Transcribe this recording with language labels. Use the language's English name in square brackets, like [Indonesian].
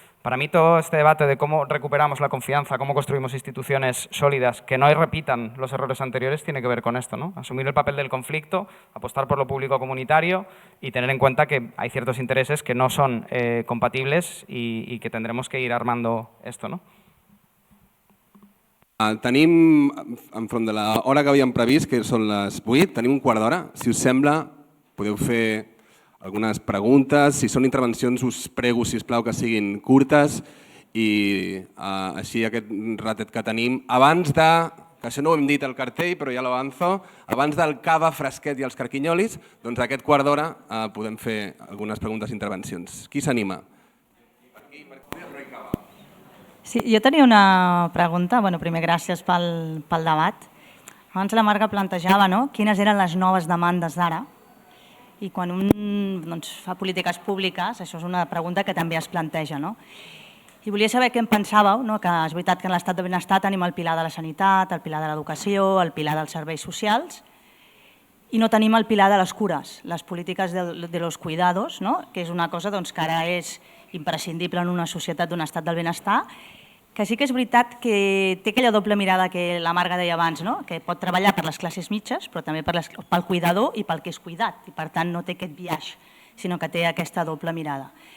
[Spanish] Para mí, todo este debate de cómo recuperamos la confianza, cómo construimos instituciones sólidas que no repitan los errores anteriores, tiene que ver con esto, ¿no? Asumir el papel del conflicto, apostar por lo público comunitario y tener en cuenta que hay ciertos intereses que no son compatibles y que tendremos que ir armando esto, ¿no? [Catalan] Tenim, enfront de l'hora que havíem previst, que són les 8, tenim un quart d'hora. Si us sembla, podeu fer algunes preguntes. Si són intervencions, us prego, si us plau, que siguin curtes i així aquest ratet que tenim. Abans de, que això no ho hem dit al cartell, però ja l'avanzo, abans del cava fresquet i els carquinyolis, doncs aquest quart d'hora podem fer algunes preguntes i intervencions. Qui s'anima? Sí, jo tenia una pregunta. Bueno, primer, gràcies pel debat. Abans la Marga plantejava, no?, quines eren les noves demandes d'ara. I quan un fa polítiques públiques, això és una pregunta que també es planteja, no? I volia saber què en pensàveu, no?, que és veritat que en l'estat de benestar tenim el pilar de la sanitat, el pilar de l'educació, el pilar dels serveis socials, i no tenim el pilar de les cures, les polítiques de los cuidados, no?, que és una cosa que ara és imprescindible en una societat d'un estat del benestar, que sí que és veritat que té aquella doble mirada que la Marga deia abans, no?, que pot treballar per les classes mitges, però també pel cuidador i pel que és cuidat, i per tant no té aquest biaix, sinó que té aquesta doble mirada.